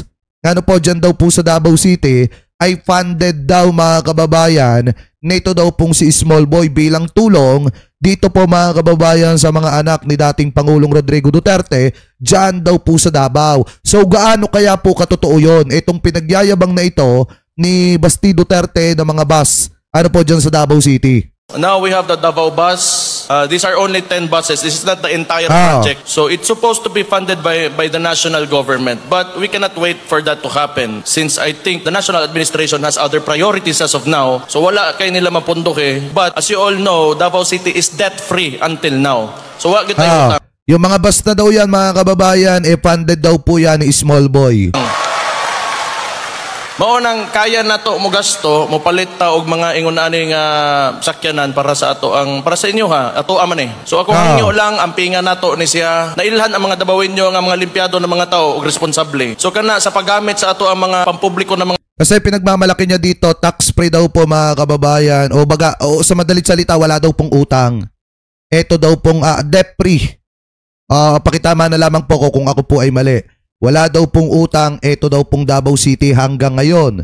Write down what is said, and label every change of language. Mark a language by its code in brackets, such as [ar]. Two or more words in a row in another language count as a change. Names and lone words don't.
[tl] Ano po, dyan daw po sa Davao City ay funded daw mga kababayan nito daw pong si Small Boy bilang tulong dito po mga kababayan sa mga anak ni dating Pangulong Rodrigo Duterte dyan daw po sa Davao. So gaano kaya po katotoo yun? Itong pinagyayabang na ito ni Basti Duterte ng mga bus. Ano po dyan sa Davao City? [en] Now we have the Davao bus. These are only 10 buses. This is not the entire project. So it's supposed to be funded by the national government. But we cannot wait for that to happen since I think the national administration has other priorities as of now. [ceb] So wala kay nila mapundok eh. [en] But as you all know, Davao City is debt-free until now. [tl] So wag kita yung mga bus na daw yan mga kababayan, funded daw po yan ni Small Boy. [ceb] Maunang kaya nato mo gasto, mo palit ta og mga ingon ani nga sakyanan para sa ato ang para sa inyo ha. Ato aman eh. So ako inyo lang ang pinga nato ni siya. Nailhan ang mga Davaoenyo nga mga limpyado ng mga tao og responsable. So kana sa paggamit sa ato ang mga pampubliko na mga [tl] kasi pinagmamalaki niya dito, [en] tax free [tl] daw po mga kababayan. O baga, sa madalit salita, wala daw pong utang. Ito daw pong [en] debt free. [tl] Pakitama na lamang po ko kung ako po ay mali. Wala daw pong utang, ito daw pong Davao City hanggang ngayon.